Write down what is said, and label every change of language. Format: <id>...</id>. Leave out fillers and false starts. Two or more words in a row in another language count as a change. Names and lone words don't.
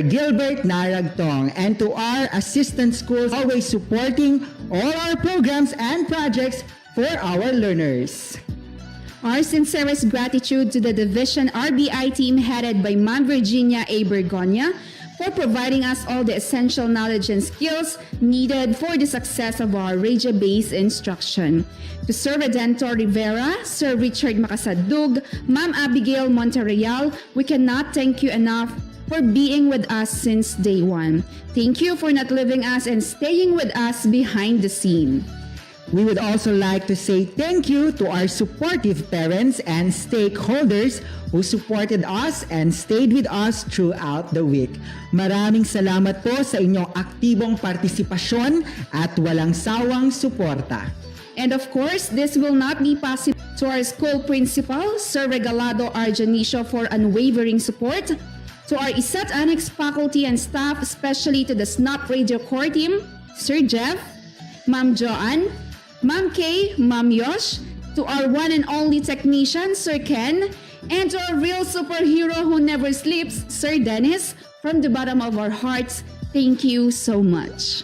<en>Gilbert Naragtong, and to our assistant schools always supporting all our programs and projects for our learners. Our sincerest gratitude to the Division RBI team headed by Ma'am Virginia A. Bergonia for providing us all the essential knowledge and skills needed for the success of our radio-based instruction. To Sir Redentor Rivera, Sir Richard Macasadug, Ma'am Abigail Monterreal, we cannot thank you enough for being with us since day one. Thank you for not leaving us and staying with us behind the scene. We would also like to say thank you to our supportive parents and stakeholders who supported us and stayed with us throughout the week.</en> <tl>Maraming salamat po sa inyong aktibong partisipasyon at walang sawang suporta.</tl> <en>And of course, this will not be possible to our school principal, Sir Regalado R. Janicio, for unwavering support, to our ISAT Annex faculty and staff, especially to the SNAP Radio Core Team, Sir Jeff, Ma'am Joanne, Ma'am Kay, Ma'am Yosh, to our one and only technician, Sir Ken, and to our real superhero who never sleeps, Sir Dennis, from the bottom of our hearts, thank you so much.</en>